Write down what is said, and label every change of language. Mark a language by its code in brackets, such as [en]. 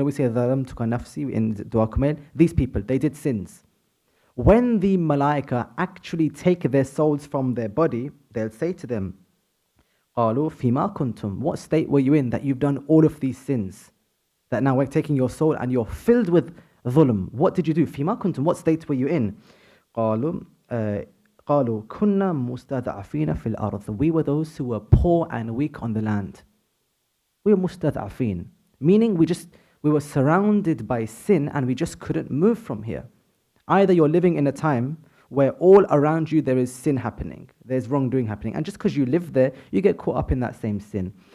[en] We say [ar] ظلمت نفسي [en] in Dua Kumail. These people, they did sins. When the malaika actually take their souls from their body, they'll say to them, [ar] قالوا فيما كنتم. [en] What state were you in that you've done all of these sins? That now we're taking your soul and you're filled with ظلم. What did you do? [ar] فيما كنتم. [en] What state were you in? [ar] قالوا كنا مستضعفين في الأرض. [en] We were those who were poor and weak on the land. We were مستضعفين, meaning we were surrounded by sin and we just couldn't move from here. Either you're living in a time where all around you there is sin happening, there's wrongdoing happening, and just because you live there, you get caught up in that same sin.